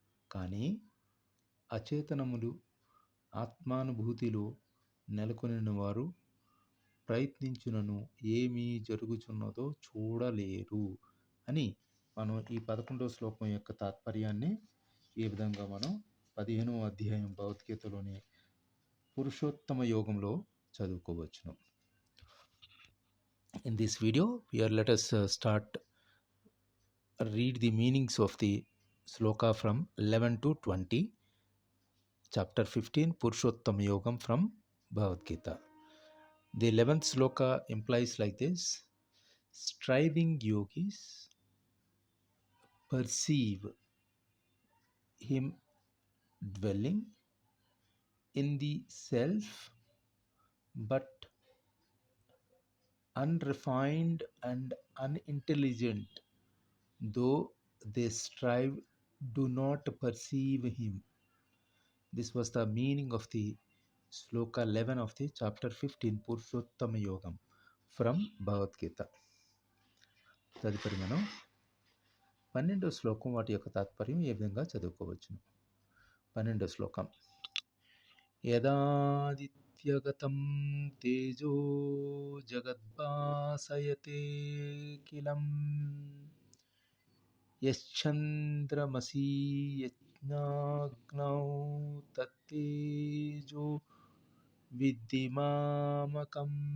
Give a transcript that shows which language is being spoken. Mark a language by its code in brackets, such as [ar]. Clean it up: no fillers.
[te] కానీ అచేతనములు ఆత్మానుభూతిలో నెలకొనిన వారు ప్రయత్నించునను ఏమీ జరుగుచున్నదో చూడలేరు అని మనం ఈ 11వ శ్లోకం యొక్క తాత్పర్యాన్ని ఈ విధంగా మనం 15వ అధ్యాయం భగవద్గీతలోని పురుషోత్తమ యోగంలో చదువుకోవచ్చును. [en] In this video, let us read the meanings of the sloka from 11 to 20, chapter 15, Purushottama Yogam from Bhagavad Gita. The 11th sloka implies like this: striving yogis perceive him dwelling in the self, but unrefined and unintelligent though they strive do not perceive him. This was the meaning of the sloka 11 of the chapter 15 Purushottama Yogam from Bhagavad Gita. [te] తదుపరి మనం 12వ శ్లోకం వాటి యొక్క తాత్పర్యం ఏ విధంగా చదువుకోవచ్చును. 12వ శ్లోకం [sa] యదాదిత్యగతం తేజో జగద్భాసయతే కిలం యశ్చంద్రమసీ యజ్ఞాగ్నౌ తత్తేజో విద్ధి మామకం.